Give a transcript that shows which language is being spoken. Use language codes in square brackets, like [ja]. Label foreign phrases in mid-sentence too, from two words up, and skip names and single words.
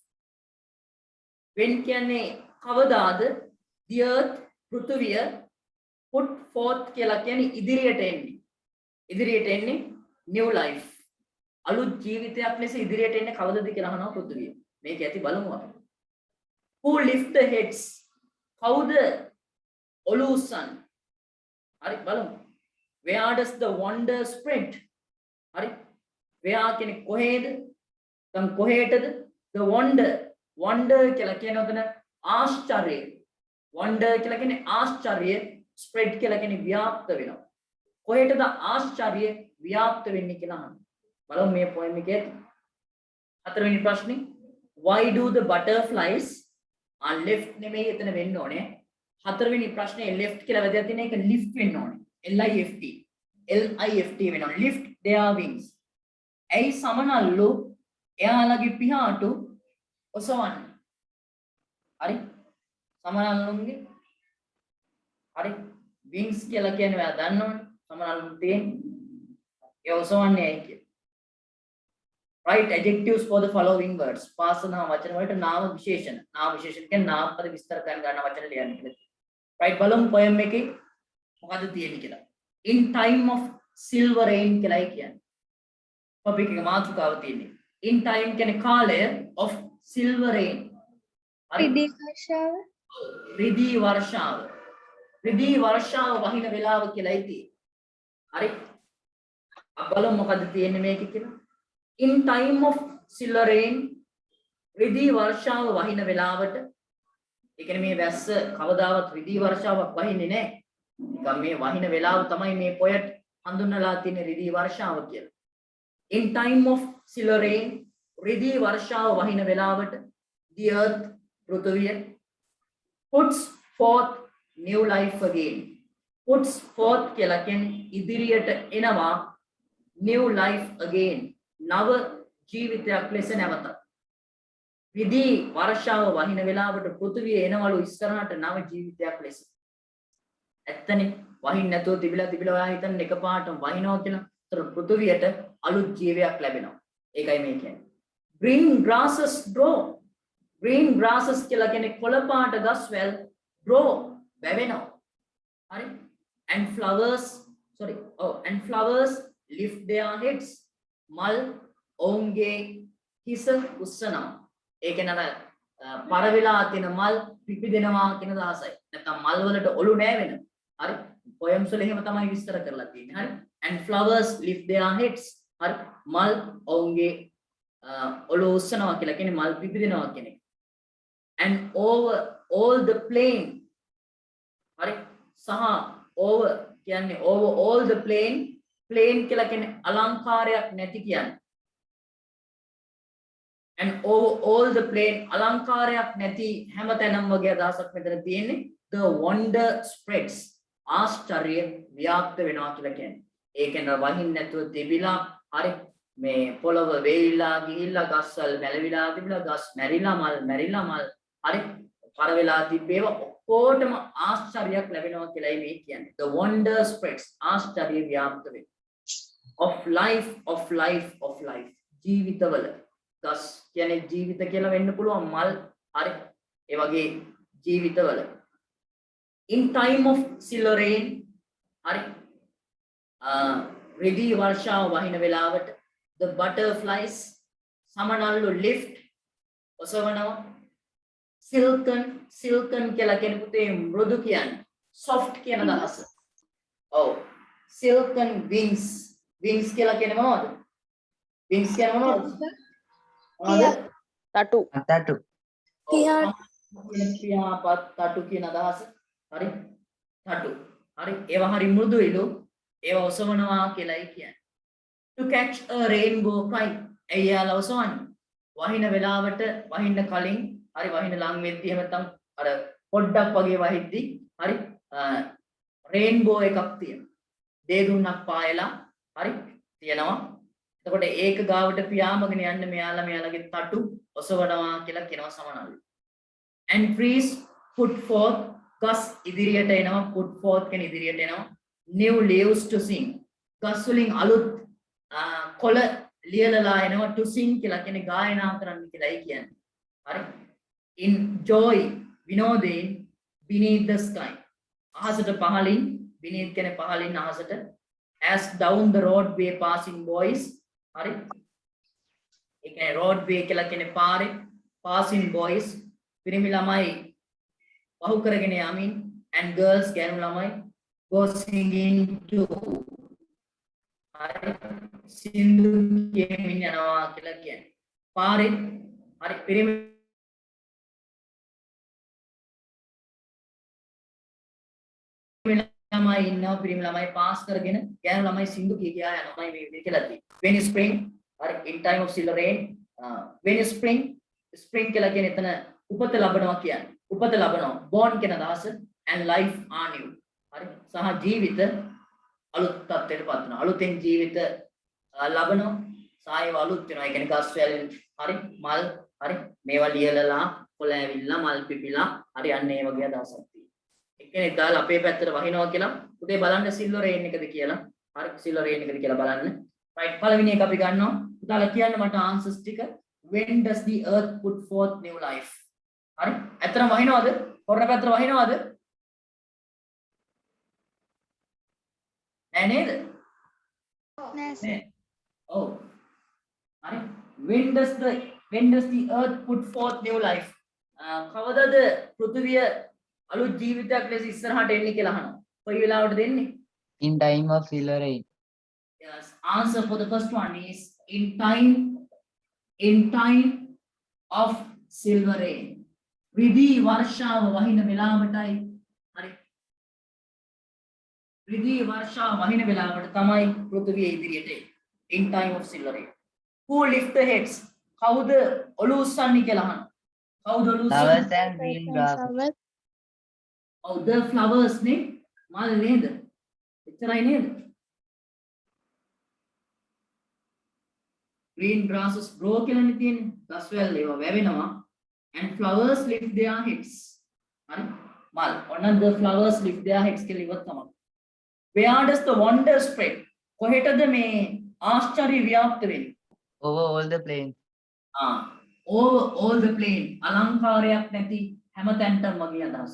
[si] When කියන්නේ කවදාද [en] the earth [si] පෘථිවිය [en] put forth [si] කියලා කියන්නේ ඉදිරියට එන්නේ. ඉදිරියට එන්නේ [en] new life. [si] අලුත් ජීවිතයක් ලෙස ඉදිරියට එන්නේ කවදද කියලා අහනවා පෘථිවිය. මේක ඇති බලමු අපි. [en] Who lift the heads? [si] කවුද ඔලුව උස්සන්නේ? හරි බලමු. [en] Where does the wonder spread? [si] හරි. where කියන්නේ කොහේද? දැන් කොහේටද? [en] the wonder [si] කියලා කියන උතන ආශ්චර්යය. wonder කියලා කියන්නේ ආශ්චර්යය, spread කියලා කියන්නේ ව්‍යාප්ත වෙනවා. කොහෙටද ආශ්චර්යය ව්‍යාප්ත වෙන්නේ කියලා අහනවා. බලමු මේ poem එකේ හතරවෙනි ප්‍රශ්නේ. [en] Why do the butterflies left [si] නෙමෙයි එතන වෙන්න ඕනේ. හතරවෙනි ප්‍රශ්නේ left කියලා වැදගත් තියෙන එක lift වෙන්න ඕනේ. lift වෙනවා. [en] lift their wings. [si] ඇයි සමනල්ලු එයාලගේ පිහාටු ඔසවන්නේ? හරි. සමනල්ලුන්ගේ හරි wings කියලා කියන්නේ ඔයා දන්නවනේ. සමනල්ලුන් තියෙන්නේ. ඒ ඔසවන්නේ ඇයි කියලා. [en] right adjectives for the following words. [si] පාසන වචන වලට නාම විශේෂණ. නාම විශේෂණ කියන්නේ නාම පද විස්තර කරන ගන්න වචන ලියන්න කියලා. right බලමු poem එකේ මොකද තියෙන්නේ කියලා. [en] in time of silver rain [si] කියලායි කියන්නේ. topic එක මාතෘකාව තියෙන්නේ. [en] in time [si] කියන්නේ කාලය [en] of silver rain. [si] රිදී වර්ෂාව. රිදී වර්ෂාව. රිදී වර්ෂාව වහින වේලාව කියලායි තියෙන්නේ. හරි. බලමු මොකද තියෙන්නේ මේකේ කියලා. [en] in time of silver rain [si] රිදී වර්ෂාව වහින වෙලාවට ඒ කියන්නේ මේ වැස්ස කවදාවත් රිදී වර්ෂාවක් වහින්නේ නැහැ. නිකන් මේ වහින වෙලාව තමයි මේ පොයට් හඳුන්වලා තියෙන රිදී වර්ෂාව කියලා. [en] in time of silver rain [si] රිදී වර්ෂාව වහින වෙලාවට [en] the earth පෘථිවිය puts forth new life again. puts forth [si] කියලා කියන්නේ ඉදිරියට එනවා [en] new life again. [si] නව ජීවිතයක් ලෙස නැවත. විදී වර්ෂාව වහින වෙලාවට පෘථිවිය එනවලු ඉස්සරහට නව ජීවිතයක් ලෙස. ඇත්තනේ වහින්න නැතුව තිබිලා ඔයා හිතන්න එකපාරටම වහිනවා කියලා. ඒතර පෘථිවියට අලුත් ජීවයක් ලැබෙනවා. ඒකයි මේ කියන්නේ. [en] green grasses grow. green grasses [si] කියලා කියන්නේ කොළ පාට ගස්වැල් grow වැවෙනවා. හරි. [en] and flowers lift their heads. [si] මල් ඔවුන්ගේ හිස උස්සනවා. ඒ කියන්නේ අර පර වෙලා තියෙන මල් පිපිදෙනවා කියන දාසයි. නැත්නම් මල් වලට ඔලු නෑ වෙන. හරි. poems වල එහෙම තමයි විස්තර කරලා තියෙන්නේ. හරි. [en] and flowers lift their heads. [si] හරි. මල් ඔවුන්ගේ ඔලු උස්සනවා කියලා කියන්නේ මල් පිපිදෙනවා කියන එක. [en] and over all the plain. [si] හරි. සහ over කියන්නේ [en] over all the plain plain [si] කියලා කියන්නේ අලංකාරයක් නැති කියන්නේ. [en] and over all the plain [si] අලංකාරයක් නැති හැමතැනම වගේ අදහසක් මෙතන තියෙන්නේ. [en] the wonder spreads [si] ආශ්චර්ය ව්‍යාප්ත වෙනවා කියලා කියන්නේ. ඒ කියන්නේ වහින්න නැතුව තිබිලා හරි මේ පොළව වේලිලා ගිහිල්ලා ගස්වල මැලවිලා තිබිලා ගස් මැරිලා මල් හරි පර වෙලා තිබේව ඔක්කොටම ආශ්චර්යයක් ලැබෙනවා කියලායි මේ කියන්නේ. [en] the wonder spreads [si] ආශ්චර්ය ව්‍යාප්ත වෙනවා. [en] of life [si] ජීවිතවල ගස් කියන්නේ ජීවිත කියලා වෙන්න පුළුවන් මල් හරි ඒ වගේ ජීවිතවල [en] in time of silver rain [si] hari රිදී වර්ෂාව වහින වෙලාවට [en] the butterflies [si] සමනල්ලු lift ඔසවනවා silken කියලා කියන පුතේ මෘදු කියන්නේ soft කියන අදහස. ඔව් [en] silken wings [si] කියලා කියන්නේ මොනවද? wings කියන්නේ මොනවද? තටු. තටු. පියාපත් තටු කියන අදහස. හරි? තටු. හරි ඒවා හරි මෘදුයිලු. ඒවා ඔසවනවා කියලායි කියන්නේ. [en] To catch a rainbow kite. [si] එයාලා ඔසවන්නේ. වහින වෙලාවට වහින්න කලින් හරි වහින ලං වෙද්දි එහෙම නැත්නම් අර පොඩ්ඩක් වගේ වහිද්දි හරි රේන්බෝ එකක් තියෙනවා. දේදුන්නක් පායලා හරි තියෙනවා. එතකොට ඒක ගාවට පියාඹගෙන යන්න මෙයාලගේ තටු ඔසවනවා කියලා කියනවා සමනල්ලු. [en] And trees put forth [si] ගස් ඉදිරියට එනවා [en] put forth [si] කියන ඉදිරියට එනවා [en] new leaves to sing. [si] ගස් වලින් අලුත් කොළ ලියලලා එනවා [en] to sing [si] කියලා කියන්නේ ගායනා කරන්න කියලායි කියන්නේ. හරි. [en] In joy විනෝදයෙන් beneath the sky. [si] අහසට පහලින් [en] beneath [si] කියන්නේ පහලින් අහසට [en] as down the roadway passing boys. [si] හරි. ඒ කියන්නේ roadway කියලා කියන්නේ පාරේ [en] passing boys [si] පිරිමි ළමයි වහු කරගෙන යමින් [en] and girls [si] ගෑනු ළමයි [en] go singing to [si] හරි සින්දු කියමින් යනවා කියලා කියන්නේ. පාරේ හරි පිරිමි ළමයි ඉන්නවා පිරිමි ළමයි පාස් කරගෙන ගෑනු ළමයි සින්දු කියා යනවා මේ විදිහට කියලා තියෙනවා. [en] When spring හරි in time of silver rain when spring [si] කියලා කියන්නේ එතන උපත ලබනවා කියන්නේ. උපත ලබනවා born කියන අදහස [en] and life are new. [si] හරි සහ ජීවිත අලුත් තත්ත්වයකට පත් වෙනවා. අලුතෙන් ජීවිත ලබනවා. සායව අලුත් වෙනවා. ඒ කියන්නේ ගස් වැල් හරි මල් හරි මේවා ලියලලා කොළ ඇවිල්ලා මල් පිපිලා හරි අන්න ඒ වගේ අදහසක් තියෙනවා. එක්කෙනෙක් දාලා අපේ පැත්තට වහිනවා කියලා පුතේ බලන්න සිල්වර් රේන් එකද කියලා. හරි සිල්වර් රේන් එකද කියලා බලන්න. right පළවෙනි එක අපි ගන්නවා. පුතාලා කියන්න මට answers ටික. [en] When does the earth put forth new life? [si] හරි ඇත්තටම වහිනවද? කොරණ පැත්තට වහිනවද? නෑ නේද? නෑ. ඔව්. හරි. [en] When does the earth put forth new life? [si] කවදද පෘථිවිය අලුත් ජීවිතයක් ලෙස ඉස්සරහට එන්නේ කියලා අහනවා. කොයි වෙලාවටද එන්නේ? [en] In time of silver rain. Yes. Answer for the first one is in time of silver rain. [si] රිදී වර්ෂාව වහින වෙලාවටයි හරි රිදී වර්ෂාව වහින වෙලාවට තමයි පෘථිවිය ඉදිරියට එන්නේ. [en] In time of silver rain. Who lift the heads? [si] කවුද ඔලුව උස්සන්නේ කියලා අහනවා. කවුද ඔලුව Flowers උස්සන්නේ? [en] and green grass. Oh, the flowers [si] නේ මල් නේද? එච්චරයි නේද? [en] green grasses grow [si] කියලානේ තියෙන්නේ. ගස් වැල් ඒවා වැවෙනවා. [en] And flowers lift their heads. [si] හරි මල් ඔන්න [en] the flowers lift their heads [si] කියලා ඉවත් තමයි. [en] Where does the wonder spread? [si] කොහෙටද මේ ආශ්චර්ය ව්‍යාප්ත වෙන්නේ? [en] Over all the plains. Over all the plain [si] අලංකාරයක් නැති හැමතැනටම වගේ අදහස.